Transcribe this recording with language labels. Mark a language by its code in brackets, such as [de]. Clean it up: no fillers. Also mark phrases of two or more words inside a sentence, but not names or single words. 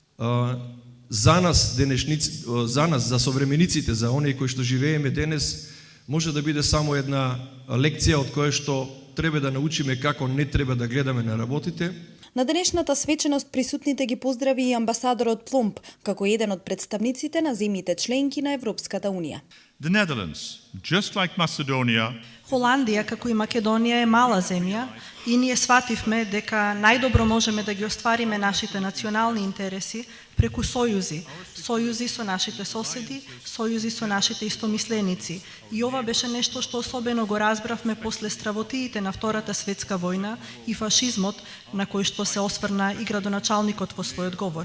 [mk] за нас, за современиците, за оние кои што живееме денес, може да биде само една лекција од која што треба да научиме како не треба да гледаме на работите. На денешната свеченост присутните ги поздрави и амбасадорот Плумп, како еден од представниците на земјите членки на Европската Унија. [en] The Netherlands, just like Macedonia, [mk] Холандија, како и Македонија, е мала земја и ние свативме дека најдобро можеме да ги оствариме нашите национални интереси преку сојузи. Сојузи со нашите соседи, сојузи со нашите истомисленици. И ова беше нешто што особено го разбравме после стравотиите на Втората светска војна и фашизмот, на кој што се осврна и градоначалникот во својот говор.